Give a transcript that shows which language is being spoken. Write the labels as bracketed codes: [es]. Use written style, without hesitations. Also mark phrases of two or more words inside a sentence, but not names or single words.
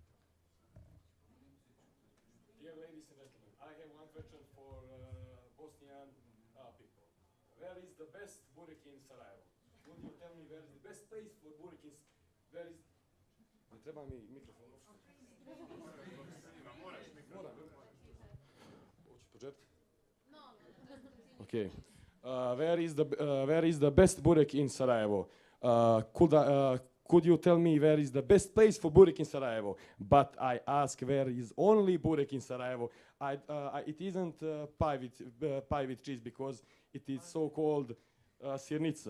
[en] dear ladies and gentlemen, I have one question for Bosnian people. Where is the best burek in Sarajevo? Would you tell me where is the best place for burek in? Where is? [bs] Ne treba mi mikrofon. Moram. Hoću početi? [en] Okay. Where is the best burek in Sarajevo? Could you tell me where is the best place for burek in Sarajevo? But I ask where is only burek in Sarajevo. It isn't pie with cheese because it is so called sirnica.